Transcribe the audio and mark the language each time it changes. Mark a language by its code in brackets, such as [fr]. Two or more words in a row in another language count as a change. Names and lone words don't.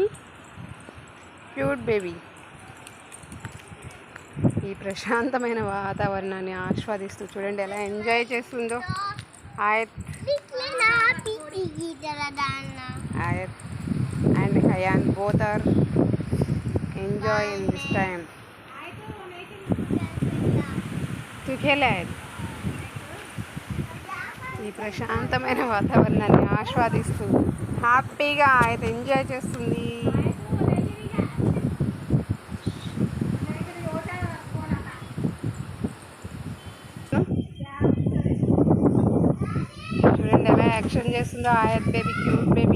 [en] cute baby [te] ఈ ప్రశాంతమైన వాతావరణాన్ని ఆస్వాదిస్తూ చూడండి ఎలా ఎంజాయ్ చేస్తుందో. [en] ఆయత్ ఆయత్ అండ్ హయాన్ both are enjoying this time. [hi] तू खेला है [te] ఈ ప్రశాంతమైన వాతావరణాన్ని ఆస్వాదిస్తూ హ్యాపీగా అయితే ఎంజాయ్ చేస్తుంది. చూడండి ఎలా యాక్షన్ చేస్తుందో ఆయత్ బేబీ, [en] cute baby.